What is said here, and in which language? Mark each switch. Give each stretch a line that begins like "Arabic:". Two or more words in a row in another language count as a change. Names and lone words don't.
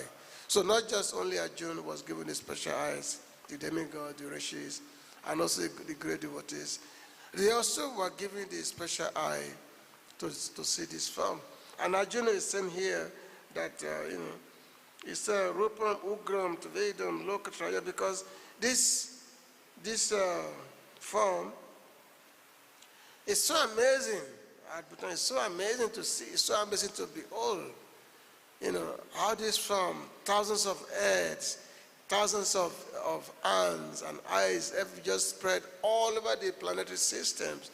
English: So not just only Arjuna was given the special eyes, the demigod, the rishis, and also the great devotees. They also were given the special eye to see this form. And Arjuna is saying here that, it's a
Sanskrit: rūpam, ugram, tavedaṁ, loka-trayaṁ,
English: because this form is so amazing. Adbhutam is so amazing to see, it's so amazing to behold. How this form, thousands of heads, thousands of hands and eyes have just spread all over the planetary systems.